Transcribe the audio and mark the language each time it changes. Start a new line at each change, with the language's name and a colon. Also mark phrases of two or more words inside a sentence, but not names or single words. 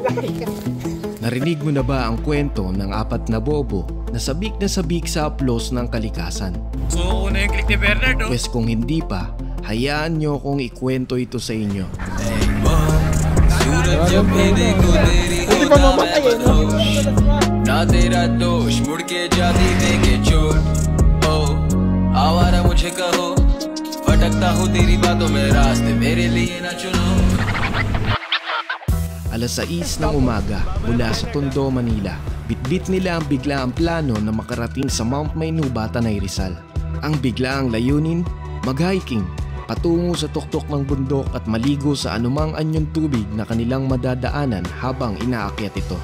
Filipino: Narinig mo na ba ang kwento ng apat na bobo na sabik sa aplos ng kalikasan? So, una yung click ni Bernard, oh. Pwes kung hindi pa, hayaan nyo kung ikwento ito sa inyo. Hindi pa mamatay eh, no?
Hindi: ना तेरा दोष मुड़ के जाती देखे चोट ओ आवारा मुझे कहो भटकता हूँ तेरी बातों में रास्ते मेरे लिए ना चुनो.
Filipino: Alas 6 ng umaga mula sa Tondo, Manila, bitbit nila ang biglaang plano na makarating sa Mount Maynuba, Tanay Rizal. Ang biglaang layunin, mag-hiking patungo sa tuktok ng bundok at maligo sa anumang anyong tubig na kanilang madadaanan habang inaakyat ito.